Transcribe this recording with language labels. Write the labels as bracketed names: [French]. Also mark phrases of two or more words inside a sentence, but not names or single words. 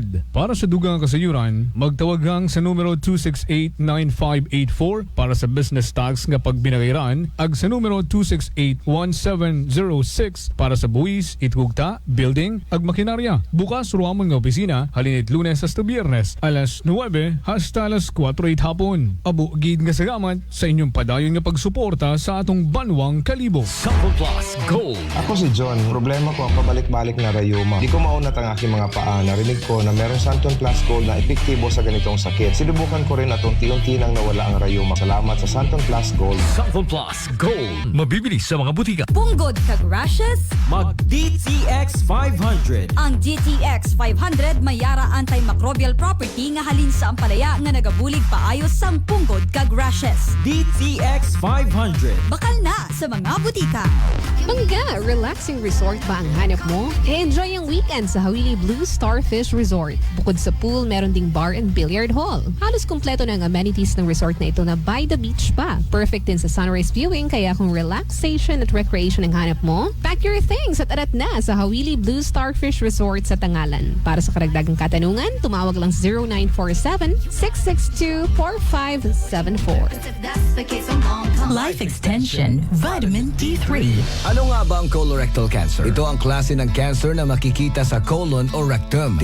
[Hiligaynon] Para sa dugang nga kasayuran, magtawagang sa numero 268-9584 para sa [English] business tax [Hiligaynon] nga pagbinagayran ag sa numero 268-1706 para sa buwis, itgugta, building ag makinarya. Bukas ro amon nga opisina halinit Lunes hasta Biyernes alas 9 hasta alas 4 hapon. Abo gid nga salamat sa inyong padayon nga pagsuporta sa atong Banwang Kalibo. Sample Plus Gold. [Filipino] Ako si John. Problema ko ang pabalik-balik na rayuma. Di ko maunat ang aking mga paa. Narinig ko na merong Santon Plus Gold na epektibo sa ganitong sakit. Sinubukan ko rin at unti-unti nang nawala ang rayuma. Salamat sa Santon Plus Gold. Sample Plus Gold. Mabibili sa mga butika. [Hiligaynon] Punggod kag rashes? Mag DTX 500. Ang DTX 500 may yara [English] antimicrobial property [Hiligaynon] nga halin sa ampalaya nga nagabulig paayos sang punggod kag rashes. DTX 500. Bakal na sa mga butika. [Filipino] Mangga, [English] relaxing resort [Filipino] ba ang hanap mo? E-enjoy ang weekend sa Hawili Blue Starfish Resort. Bukod sa pool, meron ding [English] bar and billiard hall. [Filipino] Halos kumpleto na ang amenities ng resort na ito na [English] by the beach [Filipino] pa. Perfect din sa [English] sunrise viewing, [Filipino] kaya kung relaxation at recreation ang hanap mo, [English] pack your things [Filipino] at arat na sa Hawili Blue Starfish Resort sa Tangalan. Para sa karagdagang katanungan, tumawag lang sa 0947-662-4574. Life Extension Vitamin D3. Ano nga ba ang colorectal cancer? Ito ang klase ng cancer na makikita sa colon o rectum.